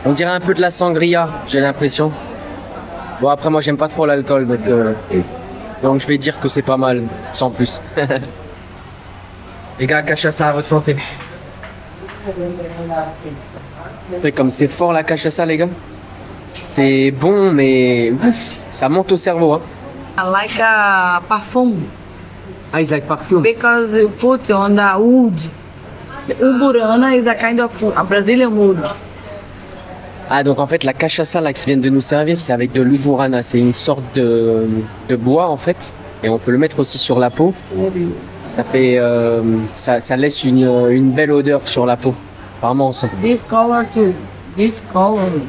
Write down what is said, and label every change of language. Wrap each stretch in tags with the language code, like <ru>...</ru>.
<fr>On dirait un peu de la sangria, j'ai l'impression. Bon, après, moi, j'aime pas trop l'alcool, donc je vais dire que c'est pas mal, sans plus. Les gars, cachaça à votre santé. Après, comme c'est fort la cachaça, les gars. C'est bon, mais ouf, ça monte au cerveau. Hein.</fr> <en>I like a perfume Ah, it's like perfume. because you put on the wood. Uburana is a kind of a Brazilian wood.</en> <fr>Ah, donc en fait, la cachaça là qui viennent de nous servir, c'est avec de l'uburana. C'est une sorte de bois en fait, et on peut le mettre aussi sur la peau. Ça fait, ça laisse une belle odeur sur la peau. Apparemment, on sent.</fr> <en>This color too. This color.</en>